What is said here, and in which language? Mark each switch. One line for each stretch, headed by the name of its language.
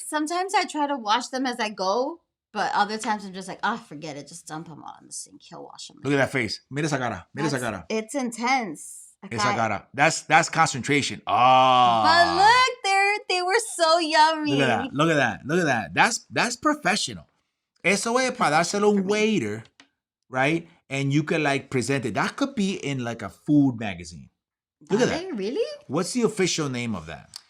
English: Sometimes I try to wash them as I go, but other times I'm just like, forget it. Just dump them all in the sink. He'll wash them. Look at that face.
Spanish: Mira esa cara. Mira esa cara.
English: It's intense.
Spanish: Esa cara.
English: That's concentration. Oh. But look, they were so yummy. Look at that. That's professional.
Spanish: Eso es para dárselo a un waiter,
English: right? And you could like present it. That could be in like a food magazine. Look at that. Really? What's the official name of that?